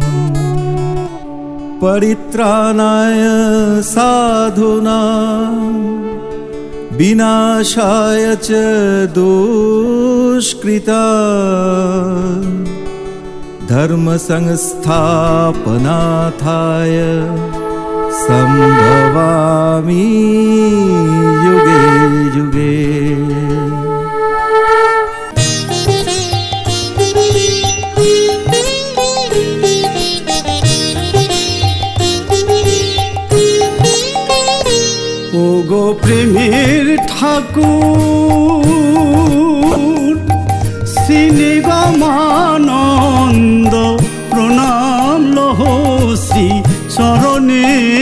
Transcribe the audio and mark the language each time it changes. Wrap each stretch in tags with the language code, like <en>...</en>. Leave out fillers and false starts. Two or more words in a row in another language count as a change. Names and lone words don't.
<sa>परित्राणाय साधूनां विनाशाय च दुष्कृता धर्म संस्थापनार्थाय संभवामि युगे युगे।</sa> <bn>ওগো প্রেমের ঠাকুর শ্রীনিগমানন্দ প্রণাম লহ শ্রী চরণে</bn>